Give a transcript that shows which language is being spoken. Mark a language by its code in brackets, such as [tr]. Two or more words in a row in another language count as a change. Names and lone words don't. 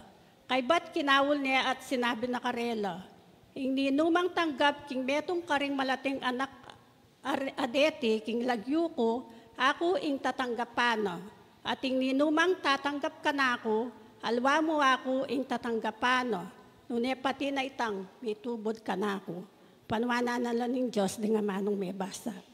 [pam] Kay bat kinawul ne at sinabi na karela, ing ninumang tanggap king metong karing malating anak adeti king lagyuko, ako ing tatanggapana. At ing ninumang tatanggap ka na ako, alwa mo ako ing tatanggapana. Nune pati na itang may tubod ka na ako. Panwana na lang ng Diyos di nga manong may basa.